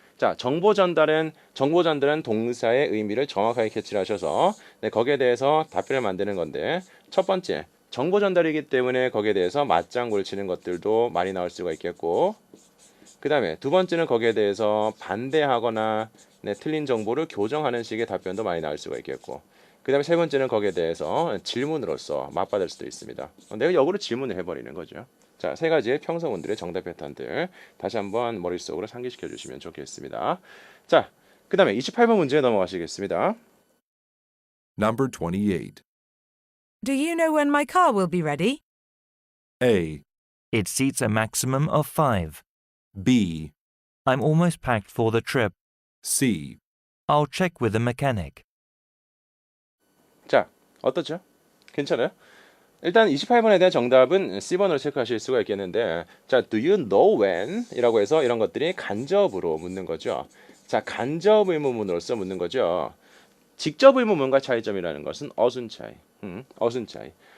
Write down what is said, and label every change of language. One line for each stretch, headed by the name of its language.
Korean: 자, 정보 전달은 동사의 의미를 정확하게 캐치를 하셔서 거기에 대해서 답변을 만드는 건데 첫 번째, 정보 전달이기 때문에 거기에 대해서 맞장구를 치는 것들도 많이 나올 수가 있겠고 그 다음에 두 번째는 거기에 대해서 반대하거나 틀린 정보를 교정하는 식의 답변도 많이 나올 수가 있겠고 그 다음에 세 번째는 거기에 대해서 질문으로서 맞받을 수도 있습니다. 내가 역으로 질문을 해버리는 거죠. 자, 세 가지의 평서문들의 정답 패턴들 다시 한번 머릿속으로 상기시켜 주시면 좋겠습니다. 자, 그 다음에 28번 문제 넘어가시겠습니다.
English: Number 28. Do you know when my car will be ready? A, It seats a maximum of 5. B, I'm almost packed for the trip. C. I'll check with the mechanic.
Korean: 자, 어떻죠? 괜찮아요? 일단 28번에 대한 정답은 C번으로 체크하실 수가 있겠는데 자,
English: do you know when?
Korean: 이라고 해서 이런 것들이 간접으로 묻는 거죠. 자, 간접 의문문으로서 묻는 거죠. 직접 의문문과 차이점이라는 것은 어순 차이. 어순 차이.